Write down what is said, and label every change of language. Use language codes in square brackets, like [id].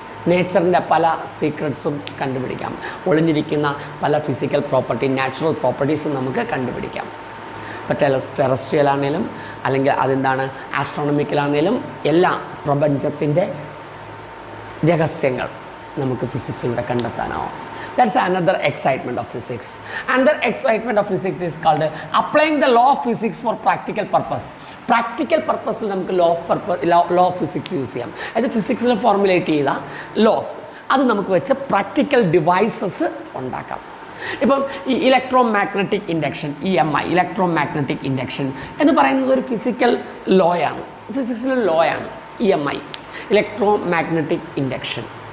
[ml] നേച്ചറിൻ്റെ പല സീക്രട്സും കണ്ടുപിടിക്കാം. ഒളിഞ്ഞിരിക്കുന്ന പല ഫിസിക്കൽ പ്രോപ്പർട്ടി, നാച്ചുറൽ പ്രോപ്പർട്ടീസും നമുക്ക് കണ്ടുപിടിക്കാം. ഇപ്പോൾ ടെറസ്ട്രിയൽ ആണെങ്കിലും അല്ലെങ്കിൽ അതെന്താണ് ആസ്ട്രോണമിക്കലാണെങ്കിലും എല്ലാ പ്രപഞ്ചത്തിൻ്റെ രഹസ്യങ്ങൾ നമുക്ക് ഫിസിക്സിലൂടെ കണ്ടെത്താനാവും. [en] That's another excitement of physics. Another excitement of physics is called applying the law of physics for practical purpose. [ml] Practical പർപ്പസിൽ നമുക്ക് ലോ ഓഫ് ഫിസിക്സ് യൂസ് ചെയ്യാം. അത് ഫിസിക്സിൽ ഫോർമുലേറ്റ് ചെയ്ത ലോസ് അത് നമുക്ക് വെച്ച് പ്രാക്ടിക്കൽ ഡിവൈസസ് ഉണ്ടാക്കാം. ഇപ്പം ഈ electro magnetic induction, EMI, electro magnetic induction എന്ന് പറയുന്നത് ഒരു physical ലോയാണ്, ഫിസിക്സിലെ ലോയാണ് EMI, electro magnetic induction.